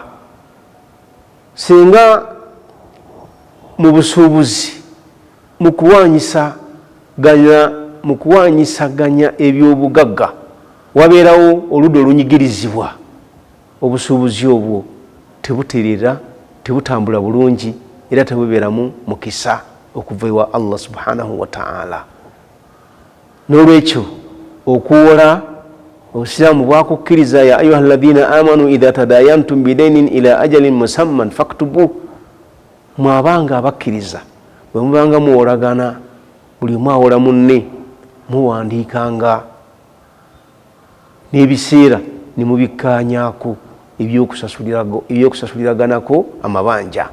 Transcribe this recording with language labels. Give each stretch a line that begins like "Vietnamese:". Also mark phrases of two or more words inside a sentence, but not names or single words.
Ganda: Singa mu busuubuzi mu kuwanyisaganya ebyobugagga wabeerawo oludda olunyigirizibwa, obusuubuzi obwo tebutereera, tebutambula bulungi, era tebubeeramu mukisa okuva ewa Allah
Arabic: سبحانه وتعالى.
Ganda: N'olwekyo okuwola obusiraamu bwakukkiriza,
Arabic: يا أيها الذين آمنوا إذا تداينتم بدين إلى أجل مسمى فاكتبوه.
Ganda: Mwabanga abakkiriza bwe mubanga muwolagana, buli omu awola munne, muwandiikanga n'ebiseera ne mubikkaanyaako ebyokusasuliraganako amabanja.